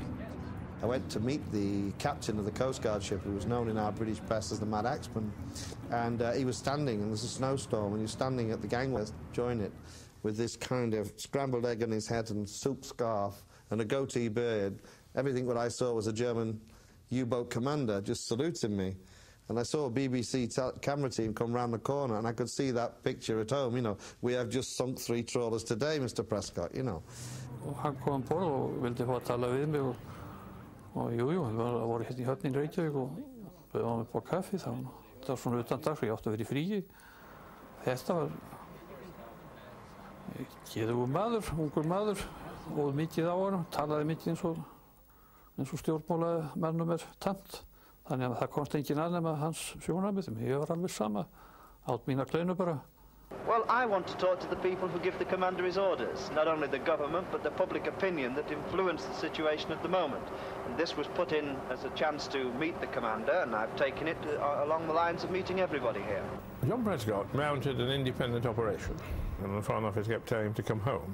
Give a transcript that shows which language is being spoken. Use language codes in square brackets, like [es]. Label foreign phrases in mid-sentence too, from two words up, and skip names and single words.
[en] I went to meet the captain of the Coast Guard ship, who was known in our British press as the Mad Axeman, and he was standing, and there's a snowstorm, and he was standing at the gangway to join it with this kind of scrambled egg on his head and soup scarf and a goatee beard. Everything what I saw was a German U-boat commander just saluting me. And I saw a BBC camera team come round the corner, and I could see that picture at home, you know. We have just sunk 3 trawlers today, Mr. Prescott, you know. [is] Og hann kom borð og vildi fá að tala við mig og jú, við vorum hérna í höfninni í Reykjavík og bauðum hann upp á kaffi þá. Það var svona utan dags og ég átti að vera í fríi. Þetta var geðugur maður, ungur maður, og mikið á honum, talaði mikið eins og stjórnmálamönnum tamt. Þannig að það komst enginn að nema hans sjónarmið, ég var alveg sama, át mína kleinu bara. [en] Well, I want to talk to the people who give the commander his orders, not only the government, but the public opinion that influence the situation at the moment. And this was put in as a chance to meet the commander, and I've taken it along the lines of meeting everybody here. John Prescott mounted an independent operation, and the Foreign Office kept telling him to come home.